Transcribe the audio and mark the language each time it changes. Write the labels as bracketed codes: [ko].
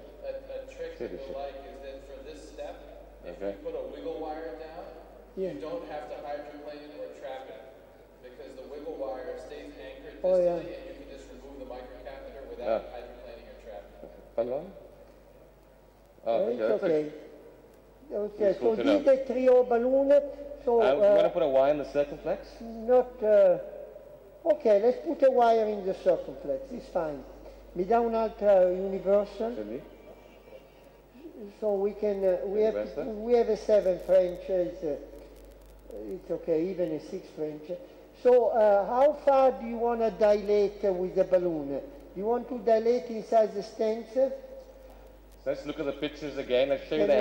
[en] A trick that we like is that for this step, if you put a wiggle wire down, you don't have to hydroplane it or trap it, because the wiggle wire stays anchored distally, and you can just remove the microcatheter without hydroplaning or trapping. It's okay. Okay, so this is the 3O balloon. So you want to put a wire in the circumflex? Not. Okay, let's put a wire in the circumflex. It's fine. [it] Mi dà un'altra universal. [en] So we can. We have a 7 French. It's okay, even a 6 French. So how far do you want to dilate with the balloon? You want to dilate inside the stents? So let's look at the pictures again. Let's show you Can the we